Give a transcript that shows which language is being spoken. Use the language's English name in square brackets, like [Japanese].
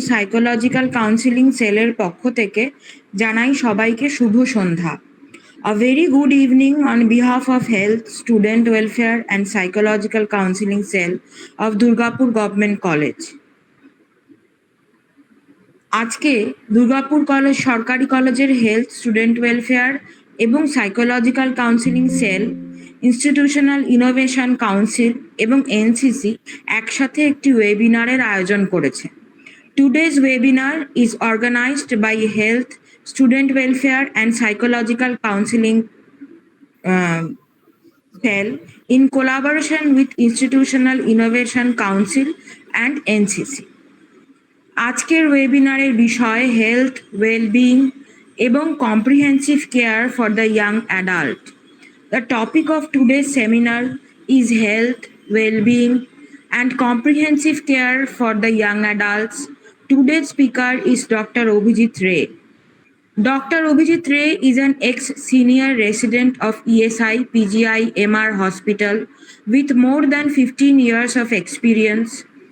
[Bangla] Psychological counselling সেলের পক্ষ থেকে জানাই সবাইকে শুভ সন্ধ্যা। [English] A very good evening on behalf of Health, Student Welfare and Psychological Counseling Cell of Durgapur Government College. [Bangla] আজকে Durgapur college সরকারি কলেজের হেলথ, স্টুডেন্ট ওয়েলফেয়ার এবং psychological counselling sell, institutional innovation council এবং এনসিসি একসাথে একটি ওয়েবিনারের আয়োজন করেছে। [English] Today's webinar is organized by Health, Student Welfare and Psychological Counseling Cell in collaboration with Institutional Innovation Council and NCC. [Bangla] আজকের ওয়েবিনারের বিষয় [English] Health, wellbeing এবং comprehensive care for the young adult. The topic of today's seminar is health, well-being and comprehensive care for the young adults. Today's speaker is Dr. Abhijit Ray. Dr. Abhijit Ray is an ex-senior resident of ESI PGI MR Hospital with more than 15 years of experience.